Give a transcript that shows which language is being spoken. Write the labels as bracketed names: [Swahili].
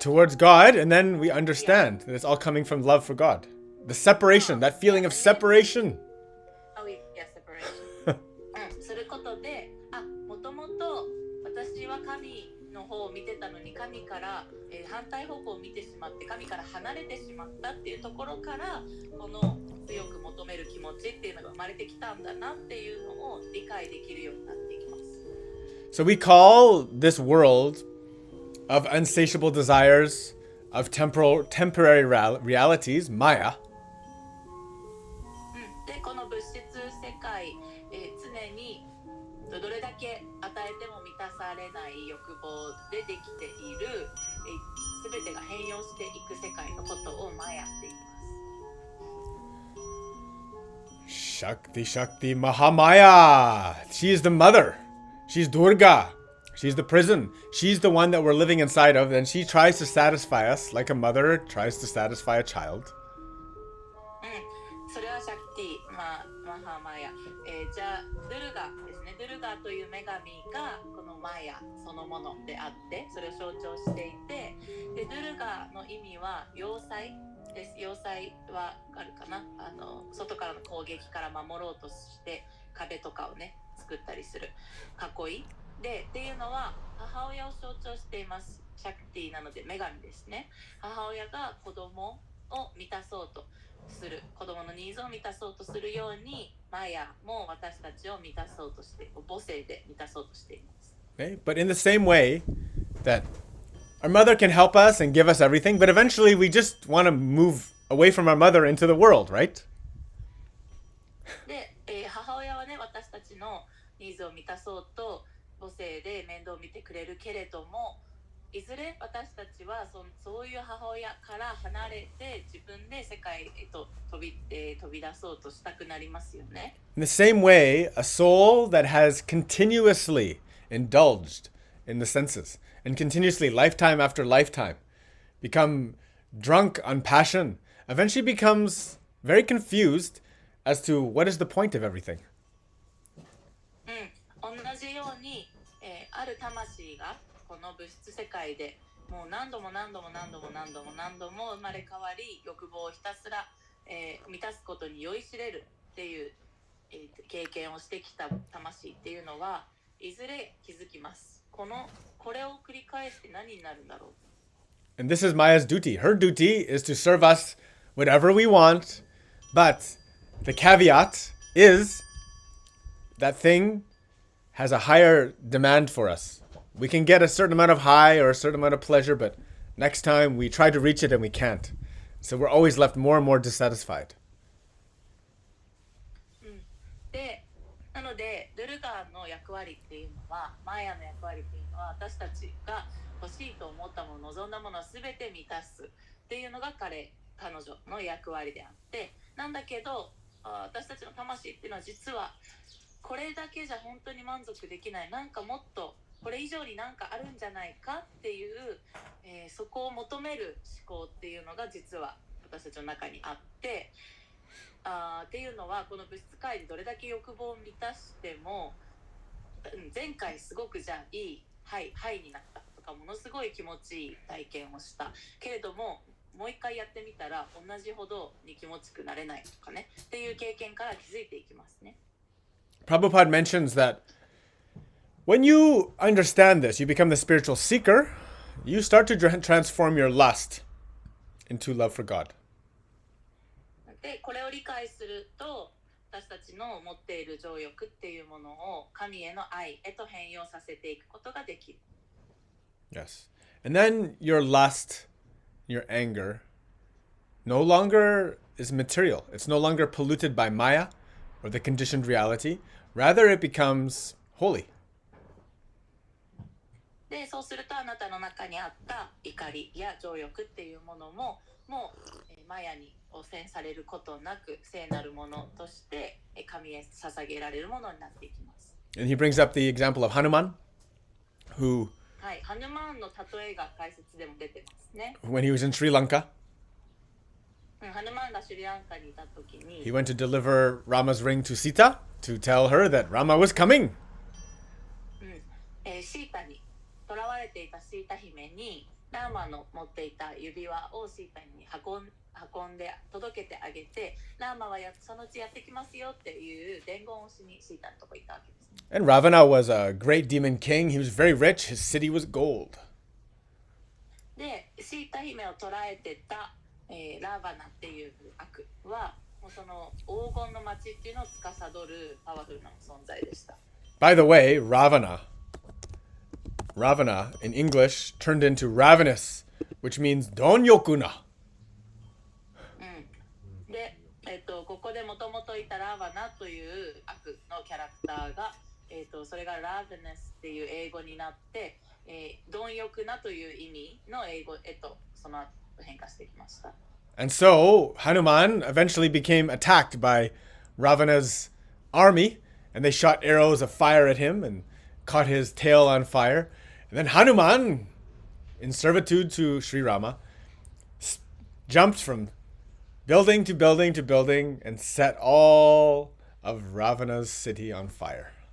[English] towards God, and then we understand that it's all coming from love for God. The separation, that feeling of separation. Oh, yeah, separation. [Japanese] することで、もともと私は神の方を見てたのに神から、反対方向を見てしまって神から離れてしまったっていうところからこの強く求める気持ちっていうのが生まれてきたんだなっていうのを理解できるようになっていきます。 [English] So we call this world of unsatiable desires, of temporary realities, Maya. [Japanese] で、この物質世界、常にどれだけ与えても満たされない欲望でできている、すべてが変容していく世界のことをマヤって言います。 [English] Shakti Mahamaya. She is the mother. She's Durga. She's the prison. She's the one that we're living inside of, and she tries to satisfy us like a mother tries to satisfy a child. [Japanese] それはシャクティ、マハマヤ。じゃあドゥルガですね。ドゥルガという女神がこのマヤそのものであって、それを象徴していて、でドゥルガの意味は要塞です。要塞はあるかな。外からの攻撃から守ろうとして壁とかをね作ったりする囲いで、っていうのは母親を象徴しています。シャクティなので女神ですね。母親が子供を満たそうとする、子供のニーズを満たそうとするようにマヤも私たちを満たそうとして母性で満たそうとしています。 [English] Okay? But in the same way that our mother can help us and give us everything, but eventually we just want to move away from our mother into the world, right? [Japanese] で、母親はね、私たちのニーズを満たそうと母性で面倒を見てくれるけれども、いずれ私たちはそういう母親から離れて自分で世界へと飛び出そうとしたくなりますよね。 [English] In the same way, a soul that has continuously indulged in the senses and continuously, lifetime after lifetime, become drunk on passion, eventually becomes very confused as to what is the point of everything. [Japanese] 同じように、ある魂がこの物質世界でもう何度も生まれ変わり欲望をひたすら、満たすことに酔いしれるっていう、経験をしてきた魂っていうのはいずれ気づきます。これを繰り返して何になるんだろう。 [English] And this is Maya's duty. Her duty is to serve us whatever we want, but the caveat is that thing has a higher demand for us. We can get a certain amount of high or a certain amount of pleasure, but next time we try to reach it and we can't. So we're always left more and more dissatisfied. [Japanese] で、なのでドゥルガーの役割っていうのは、マヤの役割っていうのは、私たちが欲しいと思ったもの、望んだものを全て満たすっていうのが彼女の役割であって、なんだけど私たちの魂っていうのは実はこれだけじゃ本当に満足できない、なんかもっとこれ以上になんかあるんじゃないかっていう、そこを求める思考っていうのが実は私たちの中にあって、っていうのはこの物質界でどれだけ欲望を満たしても、前回すごくじゃあいいハイになったとか、ものすごい気持ちいい体験をしたけれども、もう一回やってみたら同じほどに気持ちくなれないとかねっていう経験から気づいていきますね。 [English] Prabhupada mentions that when you understand this, you become the spiritual seeker, you start to transform your lust into love for God. [Japanese] で、これを理解すると、私たちの持っている情欲っていうものを神への愛へと変容させていくことができる。 [English] Yes. And then your lust, your anger, no longer is material. It's no longer polluted by Maya or the conditioned reality. Rather, it becomes holy. [Japanese] で、そうするとあなたの中にあった怒りや情欲っていうものももうマヤに汚染されることなく聖なるものとして神へ捧げられるものになっていきます。 [English] And he brings up the example of Hanuman, who, [Japanese] はい、ハヌマンの例えが解説でも出てますね。 [English] when he was in Sri Lanka, [Japanese] ハヌマンがシュリランカにいた時に、 [English] He went to deliver Rama's ring to Sita to tell her that Rama was coming. [Japanese] シータに囚われていたシータ姫にラーマの持っていた指輪をシータに運んで届けてあげて、ラーマはそのうちやってきますよっていう伝言をしにシータのとこ行ったわけですね。 [English] And Ravana was a great demon king. He was very rich. His city was gold. [Japanese] で、シータ姫を捕らえてた、ラーバナっていう悪はもうその黄金の町っていうのを司るパワフルな存在でした。 [English] By the way, Ravana in English turned into ravenous, which means donyokuna. [Japanese] で、ここでもともといたラーバナという悪のキャラクターが、それがラーベネスっていう英語になって、貪欲なという意味の英語へとその後変化してきました。 [English] And so Hanuman eventually became attacked by Ravana's army, and they shot arrows of fire at him and caught his tail on fire. And then Hanuman, in servitude to Sri Rama, jumped from building to building to building and set all of Ravana's city on fire.